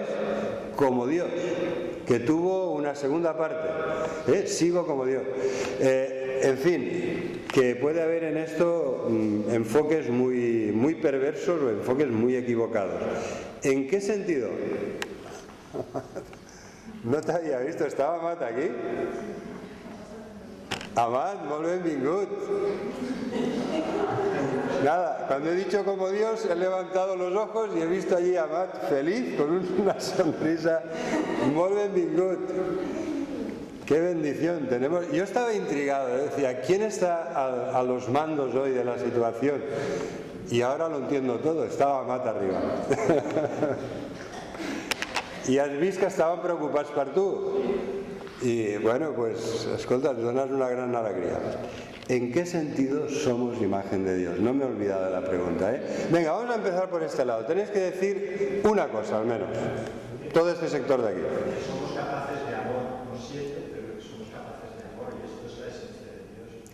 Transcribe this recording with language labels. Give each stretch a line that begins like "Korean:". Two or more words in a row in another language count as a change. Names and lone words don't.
Spanish: Como Dios, que tuvo una segunda parte, Sigo como Dios. En fin, que puede haber en esto enfoques muy perversos o enfoques muy equivocados. ¿En qué sentido? No te había visto, ¿estaba Amat aquí?
Catalan: Amat, molt benvingut.
Spanish: Nada, cuando he dicho como Dios, he levantado los ojos y he visto allí a Amat feliz, con una sonrisa.
Catalan: Molt benvingut.
Spanish: Qué bendición tenemos. Yo estaba intrigado, decía, ¿quién está a los mandos hoy de la situación? Y ahora lo entiendo todo, estaba Amat arriba.
Catalan: I has vist que estaven preocupats per tu.
Spanish: Y bueno, pues,
Catalan: escolta, ens dones una gran alegría.
Spanish: ¿En qué sentido somos imagen de Dios? No me he olvidado de la pregunta, ¿eh? Venga, vamos a empezar por este lado. Tenéis que decir una cosa, al menos. Todo este sector de aquí. Somos capaces de amor, no siempre, pero somos capaces de amor, y esto es la esencia de Dios.